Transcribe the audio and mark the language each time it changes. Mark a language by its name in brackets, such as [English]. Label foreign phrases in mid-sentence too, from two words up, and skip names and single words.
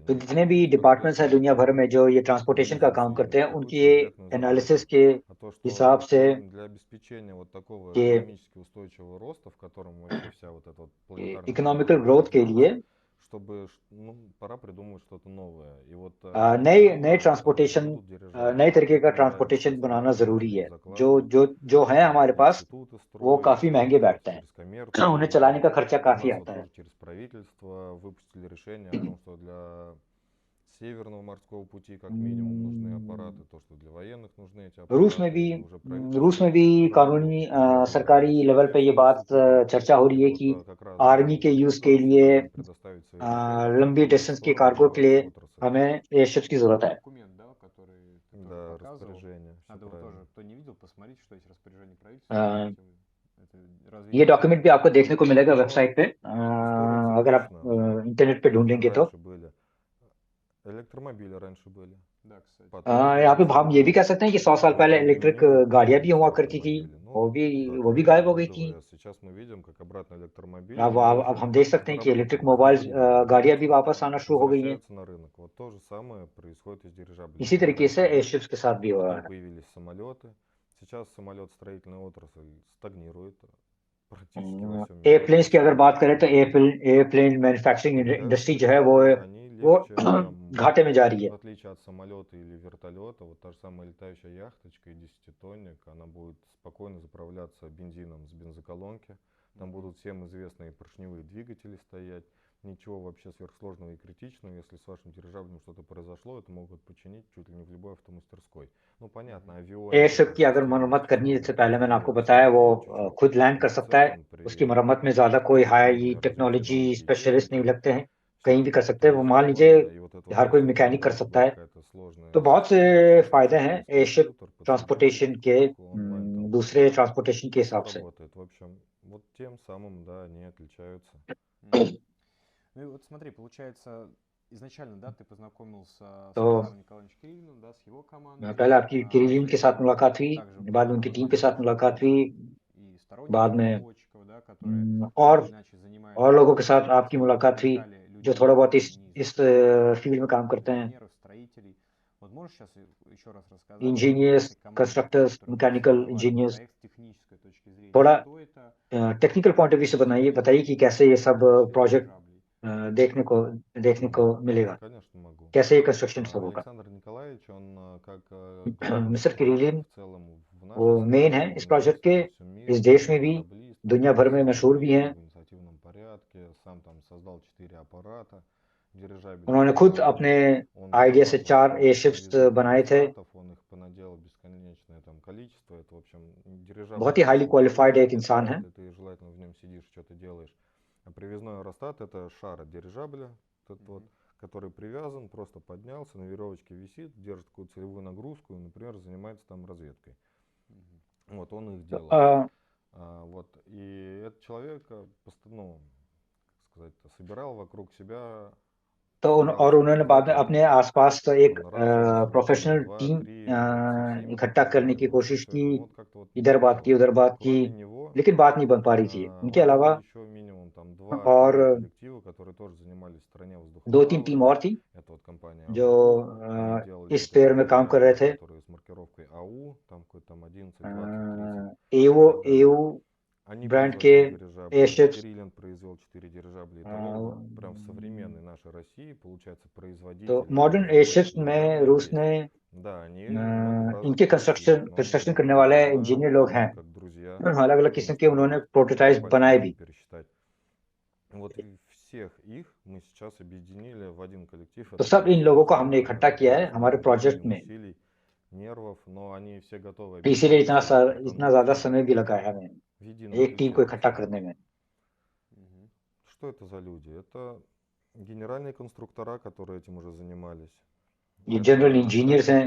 [Hindi] तो जितने भी डिपार्टमेंट्स हैं दुनिया भर में जो ये ट्रांसपोर्टेशन का काम करते हैं, उनकी एनालिसिस के हिसाब से [Russian] для обеспечения вот такого [Hindi] कि [Russian] экономически устойчивого роста, в котором вообще вся вот эта вот планетарная [Hindi] इकोनॉमिकल [Russian] система [Hindi] ग्रोथ के लिए [Russian] чтобы, ну, пора придумывать что-то новое. И вот [Hindi] नए ट्रांसपोर्टेशन, नए तरीके का ट्रांसपोर्टेशन बनाना जरूरी है। जो है हमारे पास, वो काफी महंगे बैठते हैं, उन्हें चलाने का खर्चा काफी आता है। [Russian] через правительство выпустили решение о том, что для Северного морского пути как минимум нужны аппараты, то, что для военных нужны эти аппараты. [Hindi] रूस में भी कानूनी सरकारी लेवल पे ये बात चर्चा हो रही है कि आर्मी के यूज के लिए लंबी डिस्टेंस के कार्गो के लिए हमें एयरशिप्स की जरूरत है। [Russian] Документ, да, который ты Да, тоже показывал. распоряжение. всё Надо вот правильно. тоже, кто не видел, посмотрите, что есть распоряжение правительства. [Hindi] ये डॉक्यूमेंट भी आपको देखने को मिलेगा वेबसाइट पे, [Russian] История [Hindi] अगर आप [Russian] типична. [Hindi] इंटरनेट पे ढूंढेंगे तो। [Russian] Раньше были. Электромобили раньше были. Да, кстати. Потом [Hindi] यहाँ पे [Russian] появился [Hindi] हम ये भी कह सकते हैं कि 100 साल पहले [Russian] автомобильный [Hindi] इलेक्ट्रिक [Russian] мир, [Hindi] गाड़ियां भी [Russian] появились [Hindi] हुआ करती थी, [Russian] автомобили. Ну, [Hindi] वो भी [Russian] так, [Hindi] गायब हो गई थी। [Russian] ВВС. Сейчас мы видим, как обратно электромобили [Hindi] अब हम देख सकते हैं कि इलेक्ट्रिक मोबाइल गाड़ियां भी वापस आना शुरू हो गई हैं। [Russian] возвращаются на рынок. Вот то же самое происходит и с дирижаблями. [Hindi] इसी तरीके से [Russian] Раньше были, [Hindi] एयरशिप्स के साथ भी हो रहा [Russian] потом [Hindi] है। [Russian] появились самолеты. Сейчас самолет-строительная отрасль стагнирует практически во всем мире. [Hindi] एयरप्लेन्स की अगर बात करें तो [English] airplane manufacturing industry [Hindi] जो है वो [Russian] Они легче, там, [Hindi] घाटे में जा रही है। [Russian] в отличие от самолета или вертолета, вот та же самая летающая яхточка и 10-тонник, она будет спокойно заправляться бензином с бензоколонки. Там будут всем известные поршневые двигатели стоять. Ничего вообще сверхсложного и критичного. Если с вашим дирижаблем что-то произошло, это могут починить чуть ли не в любой автомастерской. Ну, понятно, авионика... [Hindi] एयरशिप की अगर मरम्मत करनी है, जैसे पहले मैंने आपको बताया, वो खुद लैंड कर सकता है। उसकी मरम्मत में ज्यादा कोई [English] high technology specialist [Hindi] नहीं लगते हैं, कहीं भी कर सकते हैं। वो मान लीजिए हर कोई मैकेनिक कर सकता है। तो बहुत से फायदे हैं [English] airship transportation [Hindi] के दूसरे ट्रांसपोर्टेशन के हिसाब से। [Russian] В общем, вот тем самым, да, они отличаются. Ну и вот смотри, получается, изначально, да, ты познакомился с [Hindi] तो [Russian] Александром Николаевичем Кирилловым, да, с его командой, [Hindi] पहले आपकी किरीलिन के साथ [Russian] потом [Hindi] मुलाकात हुई, [Russian] также [Hindi] बाद में उनकी टीम के [Russian] познакомился [Hindi] साथ [Russian] с [Hindi] मुलाकात हुई, [Russian] множеством и сторонних [Hindi] बाद में [Russian] разработчиков, да, которые так [Hindi] और [Russian] или иначе занимаются [Hindi] लोगों के साथ [Russian] разработкой, [Hindi] आपकी [Russian] если мы [Hindi] मुलाकात हुई [Russian] привлекали [Hindi] जो [Russian] людей [Hindi] थोड़ा बहुत [Russian] не из [Hindi] इस [Russian] инженерных [Hindi] फील्ड में [Russian] профессий, [Hindi] काम करते हैं, [Russian] инженеров, строителей. Вот можешь сейчас еще раз рассказать вот об [Hindi] इंजीनियर्स, [Russian] этой команде, [Hindi] कंस्ट्रक्टर्स, [Russian] которая будет [Hindi] मैकेनिकल [Russian] создавать [Hindi] इंजीनियर्स, [Russian] проект с технической точки зрения? [Hindi] थोड़ा [Russian] Что это, [English] technical point of view [Hindi] से [Russian] что [Hindi] बताइए कि कैसे ये सब [Russian] в сфере [Hindi] प्रोजेक्ट [Russian] дирижаблей? [Hindi] देखने को मिलेगा, [Russian] Конечно могу. [Hindi] कैसे ये कंस्ट्रक्शन सब होगा. [Russian] Александр Николаевич, он как главный [Hindi] मिस्टर [Russian] архитектор [Hindi] किरीलिन [Russian] в целом в [Hindi] वो [Russian] нашей [Hindi] मेन [Russian] стране, [Hindi] है इस [Russian] он [Hindi] प्रोजेक्ट के, [Russian] известен во всем [Hindi] इस [Russian] мире, [Hindi] देश में [Russian] как [Hindi] भी, [Russian] дирижаблист, [Hindi] दुनिया भर में [Russian] который [Hindi] मशहूर भी [Russian] создал [Hindi] हैं. [Russian] в инициативном порядке, сам там создал 4 аппарата дирижабельных. [Hindi] उन्होंने खुद अपने [Russian] Он [Hindi] आइडिया से [Russian] зарабатывал [Hindi] 4 [Russian] себе [Hindi] एयरशिप्स [Russian] производством [Hindi] बनाए थे. [Russian] аппаратов, он их понаделал бесконечное там количество. Это, в общем, дирижабль [Hindi] बहुत ही हाईली [Russian] не [Hindi] क्वालिफाइड [Russian] просто [Hindi] एक इंसान है. [Russian] летает, и ты желательно в нем сидишь, что-то делаешь. А привязной аэростат — это шар от дирижабля, вот, который привязан, просто поднялся, на веревочке висит, держит какую-то целевую нагрузку и, например, занимается там разведкой. Вот, он их делал. Вот, и этот человек, ну, как сказать, собирал вокруг себя [Hindi] तो और उन्होंने बाद में अपने आसपास तो एक [English] professional team [Hindi] इकट्ठा करने की कोशिश की, इधर बात की उधर बात की, लेकिन बात नहीं बन पा रही थी. उनके अलावा [Russian] еще минимум там [Hindi] और [Russian] 2-3 коллектива, которые тоже занимались в стране [Hindi] 2-3 टीम और थी [Russian] Это вот компания [Hindi] जो [Russian] они делали [Hindi] इस [Russian] вот [Hindi] पेयर [Russian] эти [Hindi] में काम कर रहे थे. [Russian] которые с маркировкой АУ, там какой-то там 11, 20, 30. [Hindi] एओ [Russian] Они [Hindi] ब्रांड के [Russian] производили дирижабли. [Hindi] एयरशिप्स, [Russian] Кириллин произвел 4 дирижабля. Итого, вот прям в современной нашей России, получается, [Hindi] तो [Russian] производитель, [English] modern airships [Russian] разработчик [Hindi] में [Russian] дирижаблей [Hindi] रूस [Russian] есть. [Hindi] ने [Russian] Да, они много в [Hindi] इनके [Russian] разных коллективах, но [Hindi] कंस्ट्रक्शन [Russian] мы [Hindi] करने वाले [Russian] друг дружно, [Hindi] इंजीनियर लोग हैं, [Russian] как друзья, [Hindi] अलग अलग किस्म के [Russian] что [Hindi] उन्होंने प्रोटोटाइप [Russian] по [Hindi] बनाए [Russian] пальцам [Hindi] भी. [Russian] можно пересчитать. Вот и всех их мы сейчас объединили в один коллектив. [Hindi] तो सब इन लोगों को हमने इकट्ठा किया है हमारे प्रोजेक्ट में, [Russian] усилий, нервов, но они все готовы [Hindi] इसीलिए [Russian] объединиться [Hindi] इतना ज्यादा समय भी लगा है हमें [Russian] в едином [Hindi] एक टीम [Russian] ключе [Hindi] को इकट्ठा [Russian] работать. [Hindi] करने में. [Russian] Что это за люди? Это генеральные конструктора, которые этим уже занимались. [Hindi] ये [Russian] Это [English] general engineers [Hindi] हैं